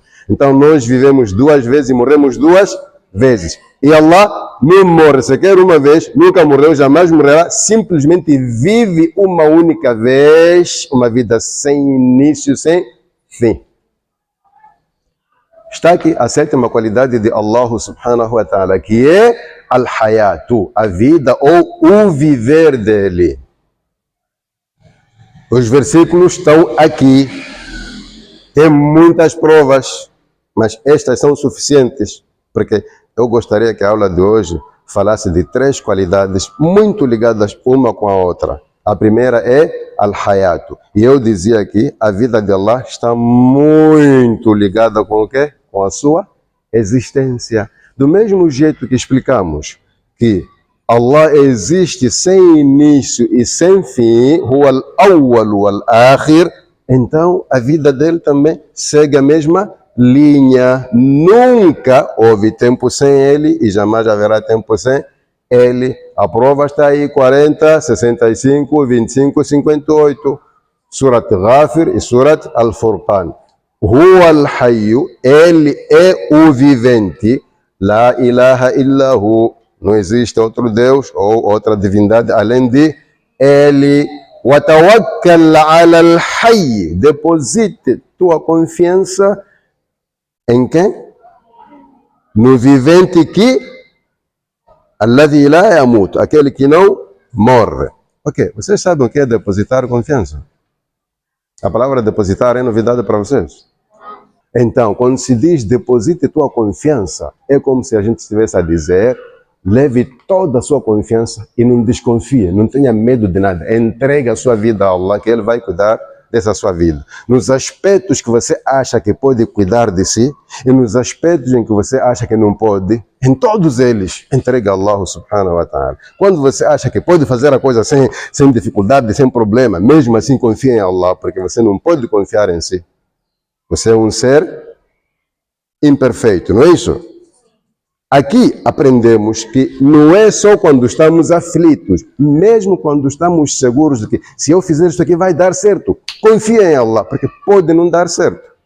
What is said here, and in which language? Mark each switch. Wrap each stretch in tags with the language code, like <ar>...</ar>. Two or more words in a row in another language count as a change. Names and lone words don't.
<pt>Então nós vivemos duas vezes e morremos duas vezes. E Allah não morre sequer uma vez, nunca morreu, jamais morrerá, simplesmente vive uma única vez, uma vida sem início, sem fim. Está aqui a sétima qualidade de Allah</pt> <ar>سبحانه وتعالى,</ar> <pt>que é al-hayatu, a vida ou o viver dele. Os versículos estão aqui. Tem muitas provas, mas estas são suficientes, porque eu gostaria que a aula de hoje falasse de três qualidades muito ligadas uma com a outra. A primeira é al-hayatu. E eu dizia aqui, a vida de Allah está muito ligada com o quê? Com a sua existência. Do mesmo jeito que explicamos que Allah existe sem início e sem fim,</pt> <ar>هو الأول والآخر,</ar> <pt>então a vida dele também segue a mesma linha. Nunca houve tempo sem ele e jamais haverá tempo sem ele. A prova está aí, 40, 65, 25, 58. Surat Ghafir e Surat Al-Furqan.</pt> <ar>هو الحي,</ar> <pt>ele é o vivente.</pt> <ar>لا إله إلا هو,</ar> <pt>não existe outro Deus ou outra divindade além de ele.</pt> <ar>وَتَوَكَّلْ عَلَى الْحَيِّ.</ar> <pt>Deposite tua confiança em quem? No vivente que</pt> <ar>الذي لا يموت,</ar> <pt>aquele que não morre. Ok, vocês sabem o que é depositar confiança? A palavra depositar é novidade para vocês? Então, quando se diz deposite tua confiança, é como se a gente estivesse a dizer: leve toda a sua confiança e não desconfie, não tenha medo de nada. Entregue a sua vida a Allah, que Ele vai cuidar dessa sua vida. Nos aspectos que você acha que pode cuidar de si e nos aspectos em que você acha que não pode, em todos eles, entregue a Allah</pt> <ar>سبحانه وتعالى.</ar> <pt>Quando você acha que pode fazer a coisa sem dificuldade, sem problema, mesmo assim confie em Allah, porque você não pode confiar em si. Você é um ser imperfeito, não é isso? Aqui aprendemos que não é só quando estamos aflitos, mesmo quando estamos seguros de que se eu fizer isso aqui vai dar certo, confie em Allah, porque pode não dar certo.</pt>